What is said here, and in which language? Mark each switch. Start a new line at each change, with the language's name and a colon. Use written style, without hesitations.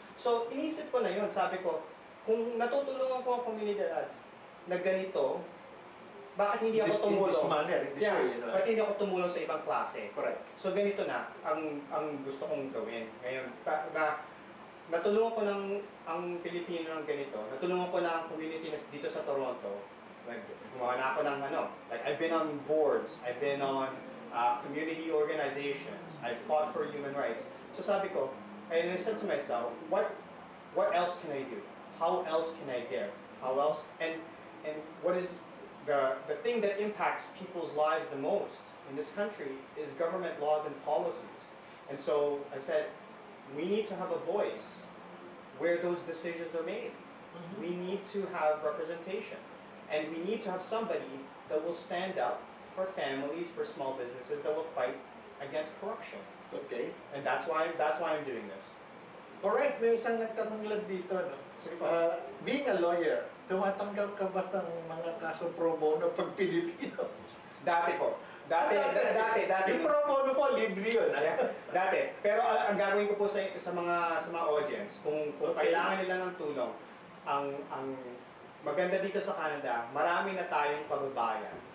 Filipino: So, inisip ko na yun. Sabi ko, kung natutulungan ko ang komunidad na ganito, bakit hindi ako tumulong? Bakit hindi ako tumulong sa ibang klase?
English: Correct.
Filipino: So, ganito na ang gusto kong gawin. Ngayon, natulungan ko ang Pilipino ng ganito. Natulungan ko na ang community na dito sa Toronto. Gumawa na ako ng
English: like I've been on boards, I've been on community organizations, I fought for human rights.
Filipino: So sabi ko,
English: and I said to myself, what else can I do? How else can I give? How else? And what is the thing that impacts people's lives the most in this country is government laws and policies. And so I said, we need to have a voice where those decisions are made. We need to have representation. And we need to have somebody that will stand up for families, for small businesses, that will fight against corruption. Okay. And that's why I'm doing this.
Filipino: Alright, may isang nagtanong lang dito, no?
English: Being a lawyer,
Filipino: tumatanggap ka ba ng mga kaso pro bono pag Pilipino? Dati po. Dati. Yung pro bono po, libre yun.
English: Yeah, dati.
Filipino: Pero ang gagawin ko po sa mga audience, kung kailangan nila ng tulong, ang maganda dito sa Canada, marami na tayong kababayan.